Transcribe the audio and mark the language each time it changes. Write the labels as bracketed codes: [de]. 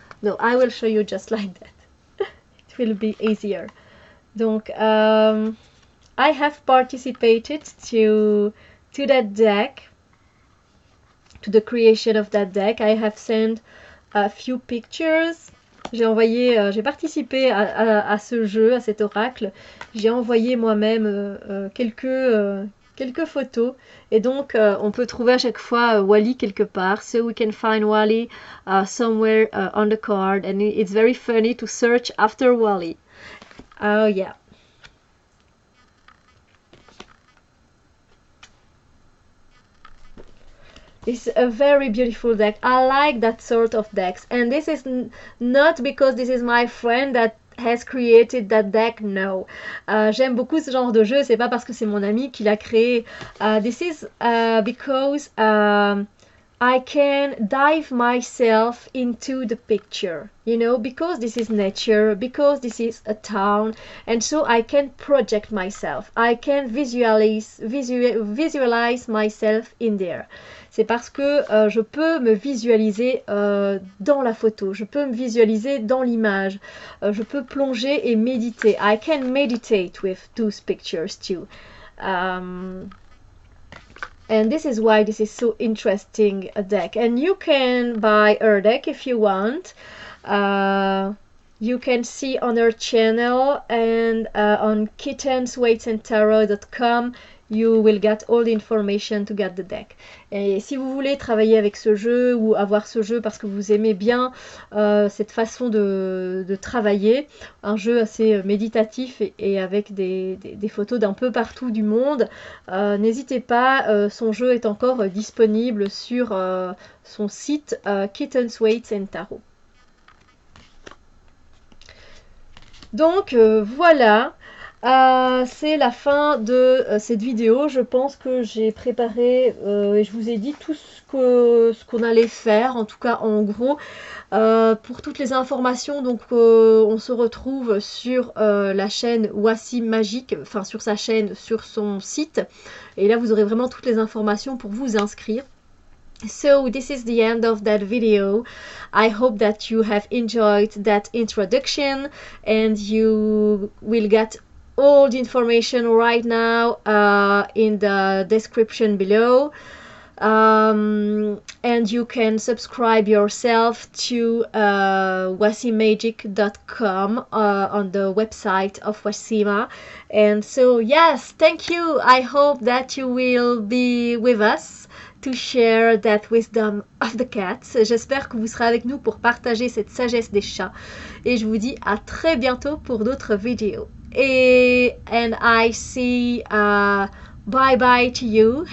[en] No, I will show you just like that. It will be easier. Donc, I have participated to that deck, to the creation of that deck. I have sent a few pictures. [fr] J'ai participé à ce jeu, à cet oracle. J'ai envoyé moi-même quelques photos, et donc on peut trouver à chaque fois Wally quelque part. [en] So we can find Wally somewhere on the card, and it's very funny to search after Wally. Oh yeah. It's a very beautiful deck. I like that sort of decks, and this is not because this is my friend that has created that deck. [fr] No, j'aime beaucoup ce genre de jeu. C'est pas parce que c'est mon ami qui l'a créé. [en] This is because I can dive myself into the picture, you know, because this is nature, because this is a town, and so I can project myself. I can visualize myself in there. [fr] C'est parce que je peux me visualiser dans la photo, je peux me visualiser dans l'image, je peux plonger et méditer. [en] I can meditate with those pictures too. And this is why this is so interesting a deck. And you can buy her deck if you want. You can see on her channel and on kittensweightsandtarot.com. You will get all the information to get the deck. [fr] Et si vous voulez travailler avec ce jeu ou avoir ce jeu parce que vous aimez bien cette façon de travailler, un jeu assez méditatif et avec des photos d'un peu partout du monde, n'hésitez pas, son jeu est encore disponible sur son site Kittens, Weights and Tarot. Donc voilà. C'est la fin de cette vidéo. Je pense que j'ai préparé et je vous ai dit tout ce qu'on allait faire, en tout cas en gros. Pour toutes les informations, donc on se retrouve sur la chaîne Wassim Magique, enfin sur sa chaîne, sur son site. Et là vous aurez vraiment toutes les informations pour vous inscrire. [en] So this is the end of that video. I hope that you have enjoyed that introduction and you will get all the information right now in the description below, and you can subscribe yourself to wassimagic.com on the website of Wassima. And so yes, thank you. I hope that you will be with us to share that wisdom of the cats. [fr] J'espère que vous serez avec nous pour partager cette sagesse des chats, et je vous dis à très bientôt pour d'autres vidéos. [en] And I see bye bye to you. Have a good day, and so much love to you.